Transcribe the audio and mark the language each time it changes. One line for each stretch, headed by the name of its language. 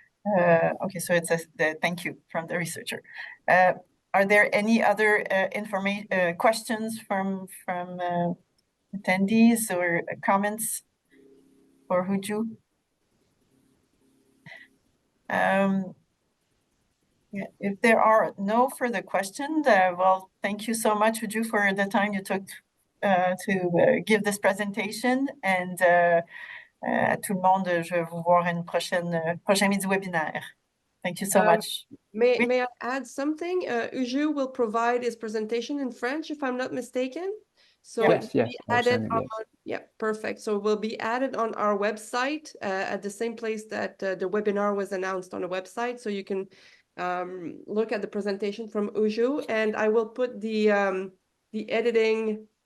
English: Okay, so it says thank you from the researcher. Are there any other questions from attendees or comments for Huju? Yeah, if there are no further questions, well, thank you so much, Huju, for the time you took to give this presentation. And
French: à tout le monde, je vais vous voir à une prochain midi webinaire.
English: Thank you so much. May I add something? Huju will provide his presentation in French, if I'm not mistaken. So yes. Yeah, perfect. So it will be added on our website at the same place that the webinar was announced on the website. So you can look at the presentation from Huju, and I will put the editing